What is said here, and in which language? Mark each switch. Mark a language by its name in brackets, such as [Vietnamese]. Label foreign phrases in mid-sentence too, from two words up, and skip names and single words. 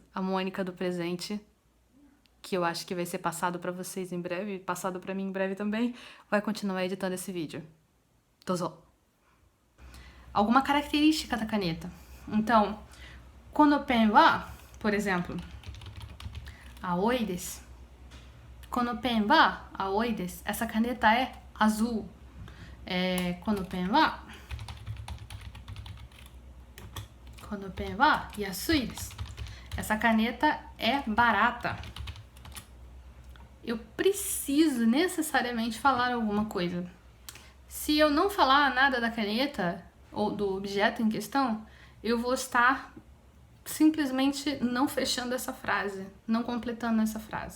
[Portuguese] A Mônica do presente, que eu acho que vai ser passado para vocês em breve, passado para mim em breve também, vai continuar editando esse vídeo. Dozo. Alguma característica da caneta. Então, [Japanese] このペンは, [Portuguese] por exemplo, [Japanese] 青いです. このペンは青いです. [Portuguese] Essa caneta é azul. [Japanese] このペンは安いです. [Portuguese] Essa caneta é barata. Eu preciso necessariamente falar alguma coisa. Se eu não falar nada da caneta ou do objeto em questão, eu vou estar simplesmente não fechando essa frase, não completando essa frase.